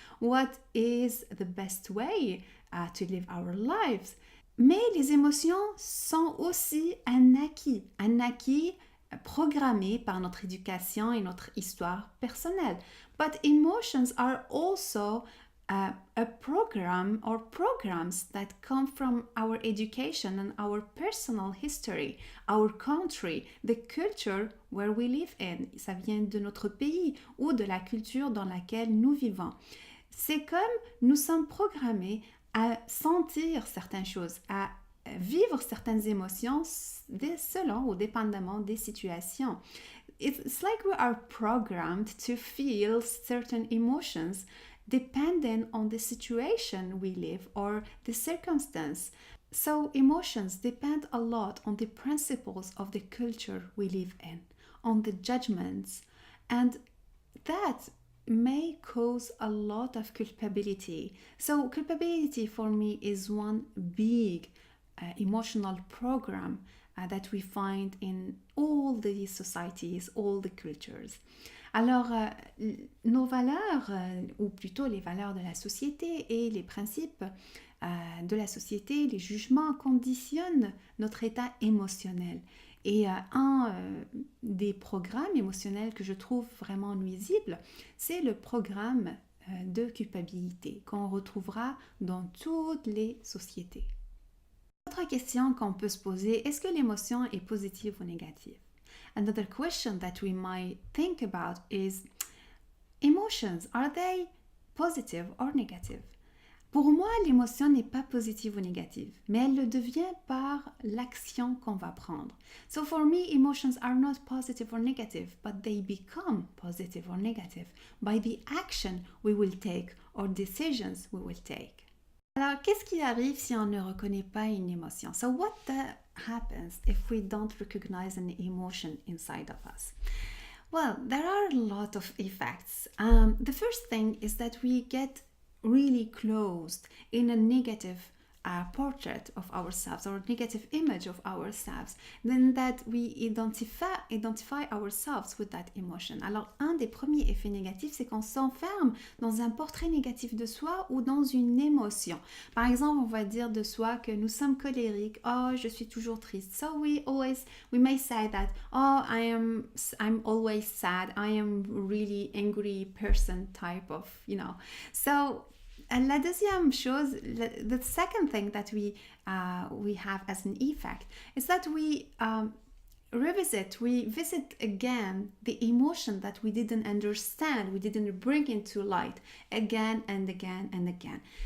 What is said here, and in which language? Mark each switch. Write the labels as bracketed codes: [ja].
[en] What is the best way to live our lives? [fr] Mais les émotions sont aussi un acquis programmé par notre éducation et notre histoire personnelle. [en] But emotions are also a program or programs that come from our education and our personal history, our country, the culture where we live in. [fr] Ça vient de notre pays ou de la culture dans laquelle nous vivons. C'est comme nous sommes programmés à sentir certaines choses, à vivre certaines émotions selon ou dépendamment des situations. [en] It's like we are programmed to feel certain emotions depending on the situation we live or the circumstance. So emotions depend a lot on the principles of the culture we live in, on the judgments, and that may cause a lot of culpability. So culpability for me is one big emotional program that we find in all the societies, all the cultures. [fr] Alors, nos valeurs, ou plutôt les valeurs de la société et les principes de la société, les jugements conditionnent notre état émotionnel. Et un des programmes émotionnels que je trouve vraiment nuisible, c'est le programme de culpabilité qu'on retrouvera dans toutes les sociétés. Autre question qu'on peut se poser, est-ce que l'émotion est positive ou négative? [en] Another question that we might think about is, emotions, are they positive or negative? [fr] Pour moi, l'émotion n'est pas positive ou négative, mais elle le devient par l'action qu'on va prendre. [en] So for me, emotions are not positive or negative, but they become positive or negative by the action we will take or decisions we will take. [fr] Alors, qu'est-ce qui arrive si on ne reconnaît pas une émotion? [en] So what happens if we don't recognize an emotion inside of us? Well, there are a lot of effects. The first thing is that we get really closed in a negative portrait of ourselves or negative image of ourselves, then that we identify ourselves with that emotion. [fr] Alors, un des premiers effets négatifs, c'est qu'on s'enferme dans un portrait négatif de soi ou dans une émotion. Par exemple, on va dire de soi que nous sommes colériques. Oh, je suis toujours triste. [en] So we may say that, oh, I'm always sad. I am really angry person type of, So, [fr] la deuxième chose, [en] the second thing that we have as an effect is that we visit again the emotion that we didn't understand, we didn't bring into light again and again and again.